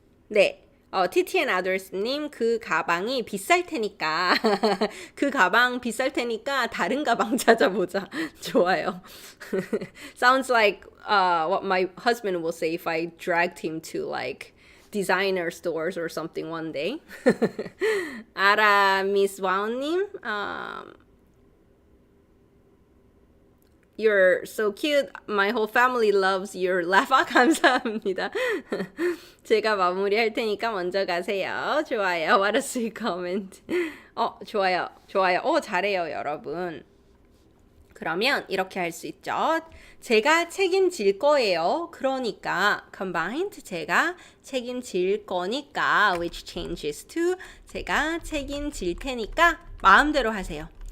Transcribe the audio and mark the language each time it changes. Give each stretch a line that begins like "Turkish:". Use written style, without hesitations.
Korean: 네. TT and Others님, 그 가방이 비쌀 테니까 그 가방 비쌀 테니까 다른 가방 찾아보자. 좋아요.
English: Sounds like what my husband will say if I dragged him to like designer stores or something one day. 아라 Miss Wow님, You're so cute. My whole family loves your laugh.
Korean: 감사합니다. 제가 마무리할 테니까 먼저 가세요. 좋아요.
English: What a sweet comment.
Korean: 좋아요. 좋아요. 잘해요, 여러분. 그러면 이렇게 할 수 있죠. 제가 책임질 거예요. 그러니까 combined 제가 책임질 거니까
English: which changes to
Korean: 제가 책임질 테니까 마음대로 하세요.